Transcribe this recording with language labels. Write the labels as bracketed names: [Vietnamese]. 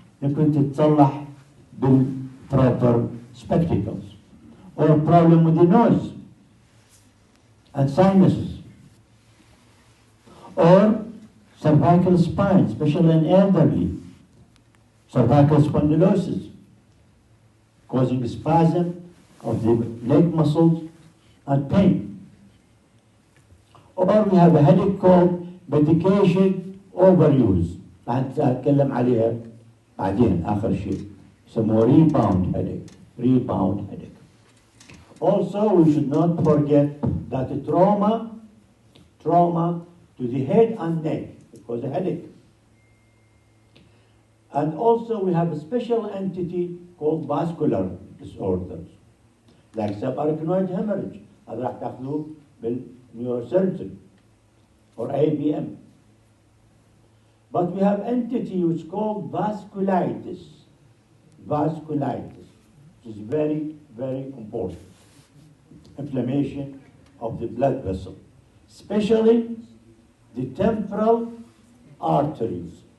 [Arabic] يمكن تتصلح [English] proper spectacles, or a problem with the nose and sinuses, or cervical spine, especially in elderly, cervical spondylosis, causing spasm of the leg muscles and pain. Or we have a headache called medication overuse. [Arabic] هنتكلم عليها بعدين آخر شيء. يسموه [English] rebound headache. Also, we should not forget that trauma to the head and neck causes a headache. And also, we have a special entity called vascular disorders, like subarachnoid hemorrhage. [Arabic] هذا راح تاخذوه بالنيوروسيرجن or ABM. [English] But we have entity which is called vasculitis. Vasculitis, which is very, very important. Inflammation of the blood vessel, especially the temporal arteries.